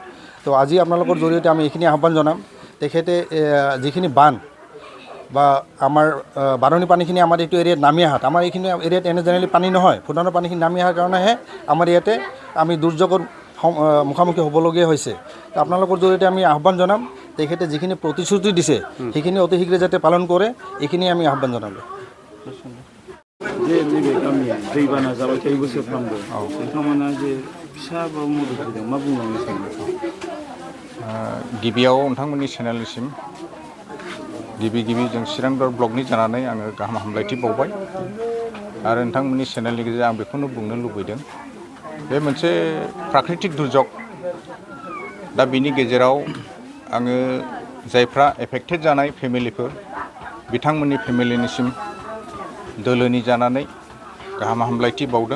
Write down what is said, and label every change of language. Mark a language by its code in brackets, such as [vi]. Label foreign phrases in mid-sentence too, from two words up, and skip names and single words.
[as] তো আজি আপোনালোকৰ জৰিয়তে আমি এইখিনি আহ্বান জনাম, তেখেতে যিখিনি বান বা আমাৰ বাৰণী পানীখিনি আমাৰ এইটো এৰিয়াত নামি অহাত, আমাৰ এইখিনি এৰিয়াত এনে জেনেৰেলি পানী নহয়, ভূটানৰ পানীখিনি নামি অহাৰ কাৰণেহে আমাৰ ইয়াতে আমি দুৰ্যোগৰ মুখামুখি হ'বলগীয়া হৈছে। আপোনালোকৰ জৰিয়তে আমি আহ্বান জনাম, তেখেতে যিখিনি প্ৰতিশ্ৰুতি দিছে সেইখিনি অতি শীঘ্ৰে যাতে পালন কৰে, এইখিনি আমি আহ্বান জনালোঁ। [brx] जे नैबे गामिया दैबाना जाबाय थायो बोसोरफ्रामबो, नोंथांमोना जे फिसा बा मदद होदों, मा बुंलांनो सानो? गिबियाव नोंथांमोननि चेनेलनिसिम गिबि जों चिरांदर ब्लकनि जानानै आङो गाहाम हामलायथि बावबाय आरो नोंथांमोननि चेनेलनि गेजेरजों आं बेखौनो बुंनो लुबैदों, बे मोनसे प्राकृतिक दुर्जग, दा बिनि गेजेराव आङो जायफ्रा एफेक्टेड जानाय फेमिलिफोर बिथांमोननि फेमिलिनिसिम दोलोनि जानानै गाहाम हामलायथि बावदों।